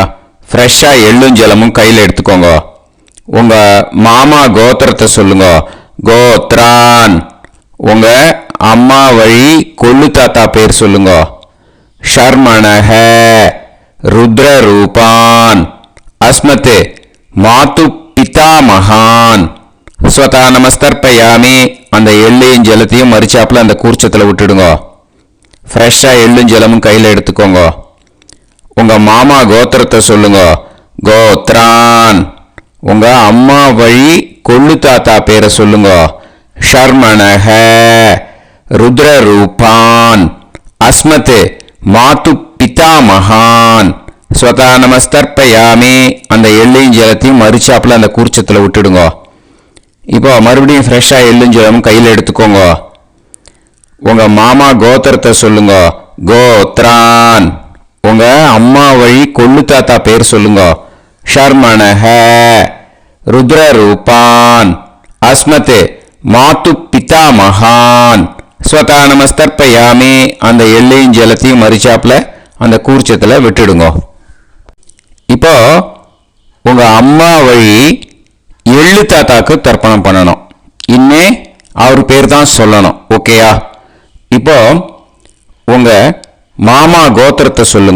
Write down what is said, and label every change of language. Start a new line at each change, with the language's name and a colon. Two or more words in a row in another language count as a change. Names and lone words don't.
Tamil: ஃப்ரெஷ்ஷாக எள்ளும் ஜலமும் கையில் எடுத்துக்கோங்க. உங்க மாமா கோத்திரத்தை சொல்லுங்க. கோத்ரான். உங்க அம்மா வழி கொள்ளு தாத்தா பேர் சொல்லுங்க.
Sanskrit: ஷர்மணஹ. ருத்ரரூபான். அஸ்மத் மாது பிதாமகான். ஸ்வதா நமஸ்தர்ப்பயாமி.
Tamil: அந்த எள்ளையும் ஜலத்தையும் மறிச்சாப்பில் அந்த கூர்ச்சத்தில் விட்டுடுங்க. ஃப்ரெஷ்ஷாக எள்ளும் ஜலமும் கையில் எடுத்துக்கோங்க. உங்கள் மாமா கோத்திரத்தை சொல்லுங்க. கோத்ரான். உங்கள் அம்மா வழி கொள்ளு தாத்தா பேரை சொல்லுங்க.
Sanskrit: ஷர்மணஹ. ருத்ரரூபான். அஸ்மத் மாது பிதாமகான். ஸ்வதா நமஸ்தர்ப்பயாமி.
Tamil: அந்த எள்ளையும் ஜலத்தையும் மறிச்சாப்பில் அந்த கூர்ச்சத்தில் விட்டுடுங்க. இப்போ மறுபடியும் ஃப்ரெஷ்ஷாக எள்ளும் ஜலமும் கையில் எடுத்துக்கோங்க. உங்கள் மாமா கோத்திரத்தை சொல்லுங்க. கோத்ரான். உங்கள் அம்மா வழி கொள்ளு தாத்தா பேர் சொல்லுங்க.
Sanskrit: ஷர்மணஹ ருத்ரரூபான் அஸ்மத் மாது பிதாமகான் ஸ்வதா நமஸ்தர்ப்பயாமி.
Tamil: அந்த எள்ளையும் ஜலத்தையும் மறிச்சாப்புல அந்த கூர்ச்சத்தில் விட்டுடுங்க. இப்போ உங்க அம்மா வழி எள்ளு தாத்தாக்கு தர்ப்பணம் பண்ணணும். இனிமே அவர் பேர் தான் சொல்லணும். ஓகேயா? இப்போ உங்க மாமா கோத்திரத்தை சொல்லுங்க.